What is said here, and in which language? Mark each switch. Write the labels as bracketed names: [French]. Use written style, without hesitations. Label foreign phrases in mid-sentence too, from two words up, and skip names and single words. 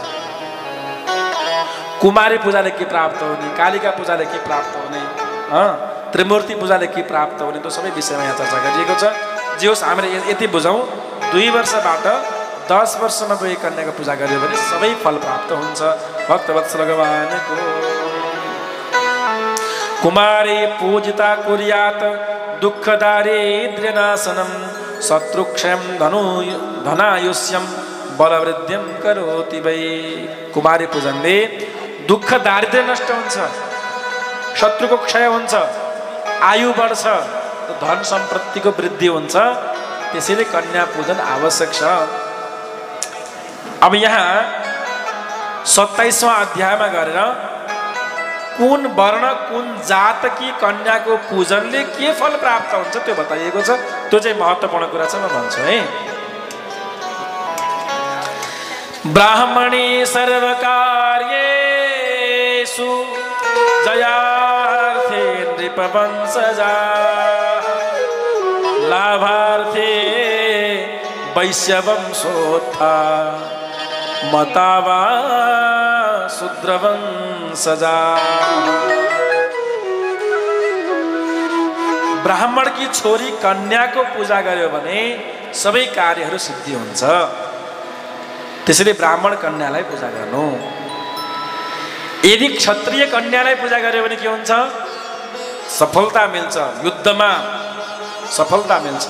[Nepali] कुमारी पूजाले के प्राप्त हुने, कालिका पूजाले के प्राप्त हुने, त्रिमूर्ति पूजाले के प्राप्त हुने, त्यो सबै विषयमा यहाँ चर्चा गरिएको छ। जे होस् हामीले यति बुझौँ 2 वर्षबाट 10 वर्षमा गई कन्याको पूजा गर्यो भने सबै फल प्राप्त हुन्छ। भक्तवत्सल भगवानको [Sanskrit] कुमारी पूजिता कुर्यात दुःख दारिद्र्य नाशनम शत्रुक्षयम धनायुष्यम बलवृद्धिम करोति वै। [Nepali] कुमारी पूजनले दुःख दारिद्र्य नष्ट हुन्छ, शत्रुको क्षय हुन्छ, आयु बढ्छ, धन सम्पत्तिको वृद्धि हुन्छ। त्यसैले कन्या पूजन आवश्यक छ। अब यहाँ 27वां अध्यायमा गरेर कुन वर्ण कुन जातकी कन्याको पूजनले के फल प्राप्त हुन्छ त्यो बताइएको छ। त्यो चाहिँ महत्त्वपूर्ण कुरा छ, म भन्छु है। [Sanskrit] ब्राह्मणी सर्वकार्येषु जयार्थे नृपवंशजा लाभार्थे वैश्यवंशोत्था मतावा शूद्रवंशजा। [Nepali] ब्राह्मण की छोरी कन्याको पूजा गर्यो भने सबै कार्यहरू सिद्धि हुन्छ। त्यसैले ब्राह्मण कन्यालाई पूजा गर्नु। यदि क्षत्रिय कन्यालाई पूजा गर्यो भने के हुन्छ? सफलता मिल्छ, युद्धमा सफलता मिल्छ।